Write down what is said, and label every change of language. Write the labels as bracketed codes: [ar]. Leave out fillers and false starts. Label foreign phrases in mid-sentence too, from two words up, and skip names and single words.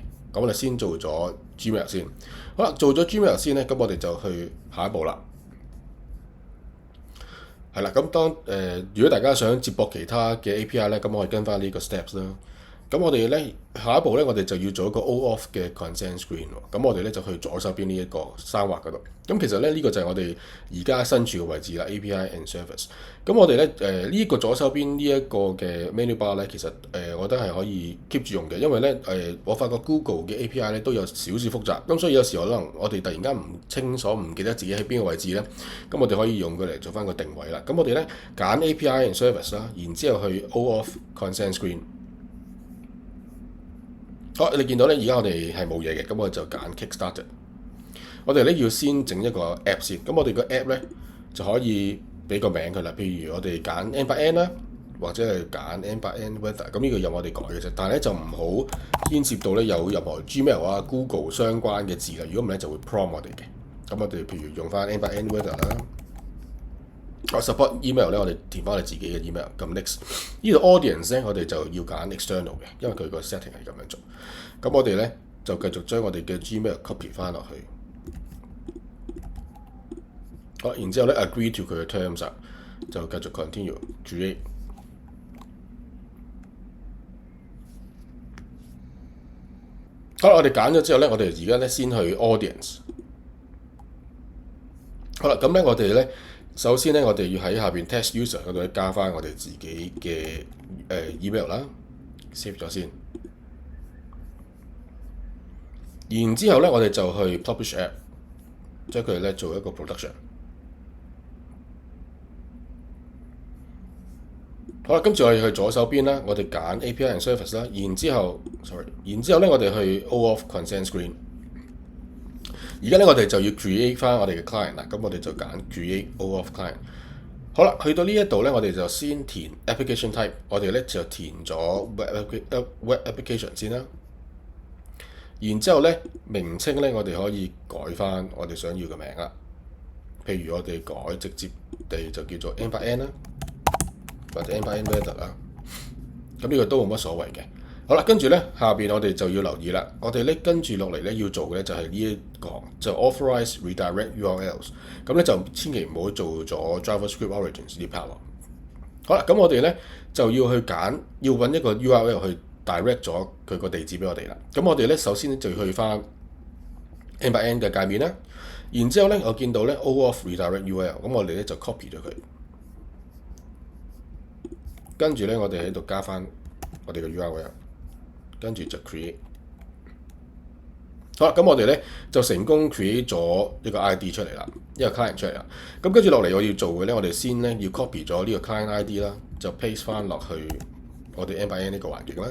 [yue] 咁我哋先做咗 Gmail 先。好啦，做咗 Gmail 先咧，咁我哋就去下一步啦。係啦，咁如果大家想接駁其他嘅 API 咧，咁我哋跟翻呢個 steps 啦。咁我哋咧下一步咧，我哋就要做一個 all-off 嘅 [en] consent screen [yue] 喎。咁我哋咧就去左手邊呢一個三畫嗰度。咁其實咧呢個就係我哋而家身處嘅位置啦 ， [en] API and service。 [yue] 咁我哋咧呢個左手邊呢一個嘅 [en] menu bar [yue] 咧，其實我覺得係可以 keep 住用嘅，因為咧我發覺 Google 嘅 API 咧都有少少複雜，咁所以有時可能我哋突然間唔清楚、唔記得自己喺邊個位置咧，咁我哋可以用佢嚟做翻個定位啦。咁我哋咧揀 [en] API and service [yue] 啦，然之後去 [en] all-off consent screen。 [yue] 好，你見到咧，而家我哋係冇嘢嘅，咁我就揀 Kickstarter。我哋咧要先整一個 app 先，咁我哋個 app 咧就可以俾個名佢啦。譬如我哋揀 N8N 啦，或者係揀 N8N Weather。咁呢個由我哋改嘅啫，但係咧就唔好牽涉到咧有任何 Gmail 啊、Google 相關嘅字啦。如果唔係咧就會 prompt 我哋嘅。咁我哋譬如用翻 N8N Weather 啦。 [en] support email [yue] 咧，我哋填翻我哋自己嘅 email。咁 next 呢度 audience 咧，我哋就要揀 external 嘅，因為佢個 setting 係咁樣做。咁我哋咧就繼續將我哋嘅 Gmail copy 翻落去。好，然之後咧 [en] agree to [yue] 佢嘅 terms 啊，就繼續 [en] continue create。 [yue] 好啦，我哋揀咗之後咧，我哋而家咧先去 audience。好啦，咁咧我哋咧。首先咧，我哋要喺下邊 [en] test user [yue] 嗰度咧加翻我哋自己嘅email 啦 ，save 咗先。然之後咧，我哋就去 [en] publish app， [yue] 將佢咧做一個 production。好啦，跟住我哋去左手邊啦，我哋揀 [en] API and service [yue] 啦，然之後咧我哋去 [en] all-off consent screen。 [yue] 而家咧，我哋就要 create 翻我哋嘅 client 啦。咁我哋就揀 [en] create all-off client。 [yue] 好啦，去到呢一度咧，我哋就先填 [en] application type。 [yue] 我哋咧就填咗 [en] web application [yue] 先啦。然之後咧，名稱咧，我哋可以改翻我哋想要嘅名啦。譬如我哋改直接地就叫做 N8N 啦，或者 N8N Weather 啦。咁呢個都冇乜所謂嘅。好啦，跟住咧下邊我哋就要留意啦。我哋咧跟住落嚟咧要做嘅咧就係呢一個就 [en] authorize redirect URLs。 [yue] 咁咧就千祈唔好做咗 [en] JavaScript Origins [yue] 呢 part 喎。好啦，咁我哋咧就要去揀，要揾一個 URL 去 direct 咗佢個地址俾我哋啦。咁我哋咧首先就要去翻 n-by-n 嘅界面啦。然之後咧我見到咧 [en] auth redirect URL， [yue] 咁我哋咧就 copy 咗佢。跟住咧我哋喺度加翻我哋嘅 URL。跟住就 create， 好啦，咁我哋咧就成功 create 咗一個 ID 出嚟啦，一個 client 出嚟啦。咁跟住落嚟我要做嘅咧，我哋先咧要 copy 咗呢個 [en] client ID [yue] 啦，就 paste 翻落去我哋 n-by-n 呢個環境啦。